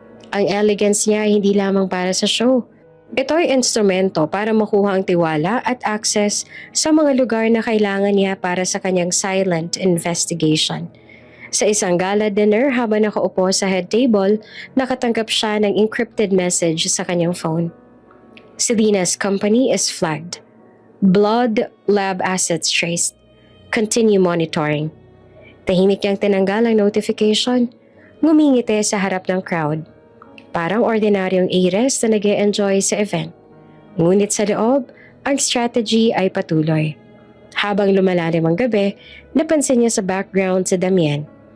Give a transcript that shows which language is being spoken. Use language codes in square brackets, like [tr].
[tl] Ang elegance niya ay hindi lamang para sa show. Ito ay instrumento para makuha ang tiwala at access sa mga lugar na kailangan niya para sa kanyang silent investigation. Sa isang gala dinner habang nakaupo sa head table, nakatanggap siya ng encrypted message sa kanyang phone. [en] Selena's company is flagged. Blood lab assets traced. Continue monitoring. [tl] Tahimik niyang tinanggal ang notification, ngumingiti sa harap ng crowd. Parang ordinaryong heiress na nag-e-enjoy sa event. Ngunit sa loob, ang strategy ay patuloy. Habang lumalalim ang gabi, napansin niya sa background si Damian.